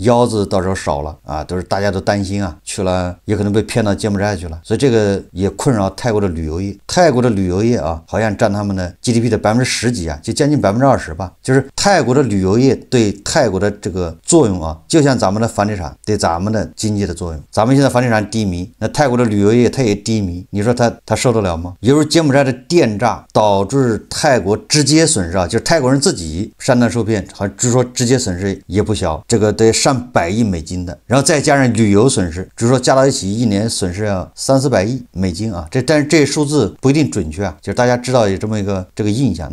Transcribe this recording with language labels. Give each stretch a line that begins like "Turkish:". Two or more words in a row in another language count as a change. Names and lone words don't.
Chinese: 腰子到時候少了啊，都是大家都擔心啊，去了也可能被騙到柬埔寨去了，所以這個也困擾泰國的旅遊業。泰國的旅遊業啊，好像佔他們的 GDP 的10%幾啊，就將近20%吧。就是泰國的旅遊業對泰國的這個作用啊，就像咱們的房地產對咱們的經濟的作用。咱們現在房地產低迷，那泰國的旅遊業它也低迷，你說它受得了嗎？也就是柬埔寨的電詐導致泰國直接損失啊，就是泰國人自己上當受騙，好像據說直接損失也不小，這個得上100億美金的，然後再加上旅遊損失，據說加到一起一年損失要300-400億美金啊。但是這些數字不一定準確啊，就是大家知道有這麼一個這個印象。